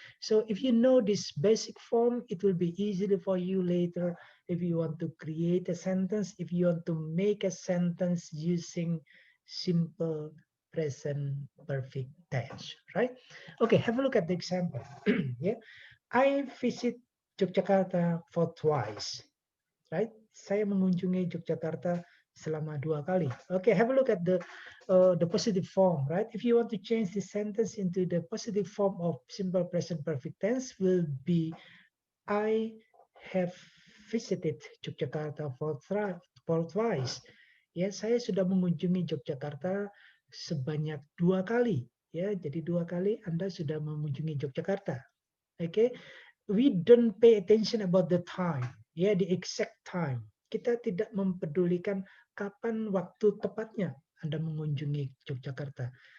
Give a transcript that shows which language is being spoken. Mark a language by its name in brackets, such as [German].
[English] So if you know this basic form, it will be easily for you later if you want to create a sentence, if you want to make a sentence using simple present perfect tense, right? Okay, have a look at the example. Yeah, I visit Yogyakarta for twice, right? [Indonesian] Saya mengunjungi Yogyakarta selama 2 kali. [English] Okay, have a look at the positive form, right? If you want to change this sentence into the positive form of simple present perfect tense, will be I have visited Yogyakarta for twice. [Indonesian] Ya, saya sudah mengunjungi Yogyakarta sebanyak 2 kali. Ya, jadi 2 kali Anda sudah mengunjungi Yogyakarta. [English] Okay, we don't pay attention about the time, ya, the exact time. [Indonesian] Kita tidak mempedulikan kapan waktu tepatnya Anda mengunjungi Yogyakarta.